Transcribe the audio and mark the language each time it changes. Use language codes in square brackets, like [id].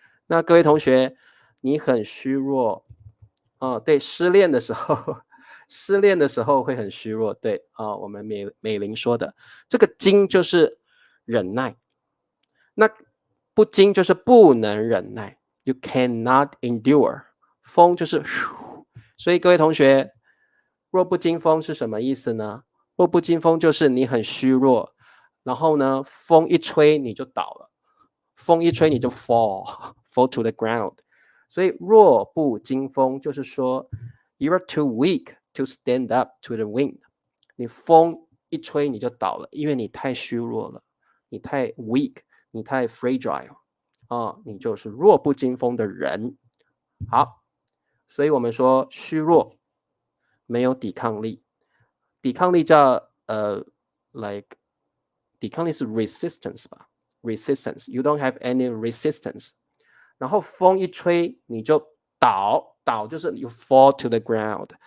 [zh] 那各位同学，你很虚弱哦，对，失恋的时候，失恋的时候会很虚弱，对啊，我们美玲说的，这个禁就是忍耐，那不禁就是不能忍耐 ， [en] you cannot endure。 [zh] 风就是，所以各位同学，弱不禁风是什么意思呢？弱不禁风就是你很虚弱，然后呢，风一吹你就倒了，风一吹你就 [en] fall to the ground。 [zh] 所以弱不禁风就是说 [en] you are too weak to stand up to the wind。 [zh] 你风一吹你就倒了，因为你太虚弱了，你太 weak， 你太 fragile 你就是弱不禁风的人。好，所以我们说虚弱，没有抵抗力。抵抗力叫 [en] like [zh] 抵抗力是 [en] resistance 吧 ？resistance， you don't have any resistance。 [zh] 然后风一吹你就倒就是 [en] you fall to the ground。